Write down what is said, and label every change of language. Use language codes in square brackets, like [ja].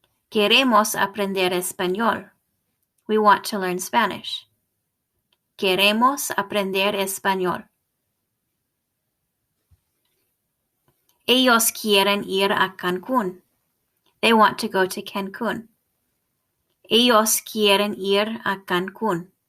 [es] Queremos aprender español. [en] We want to learn Spanish. [es] Queremos aprender español. Ellos quieren ir a Cancún. [en] They want to go to Cancún. [es] Ellos quieren ir a Cancún.